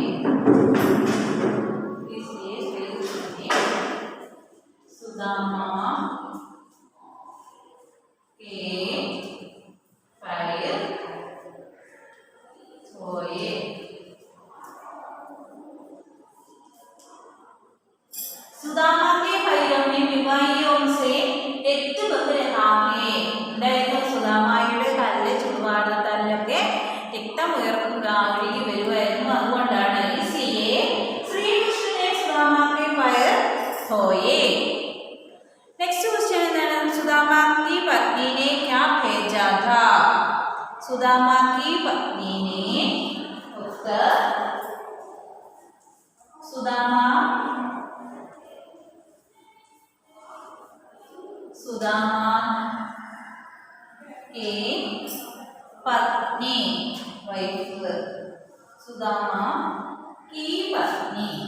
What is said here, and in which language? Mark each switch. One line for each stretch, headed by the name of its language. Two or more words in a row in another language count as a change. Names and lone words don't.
Hindi: इसलिए श्री कृष्ण ने सुदामा के पैर धोए। सुदामा के पैरों में बीमारियों से रक्त बह रहा है।
Malayalam: സുദാമായുടെ കാലിലെ ചുടുപാടത്താലൊക്കെ രക്തം ഒഴുകി വരുമായിരുന്നു.
Hindi: അതുകൊണ്ടാണ് इसलिए श्री कृष्ण ने सुदामा के पैर धोए।
English: next question എന്താണ്?
Hindi: सुदामा की पत्नी ने क्या भेजा था? सुदामा की पत्नी ने उत्तर सुदामा की पत्नी वाइफ सुदामा की पत्नी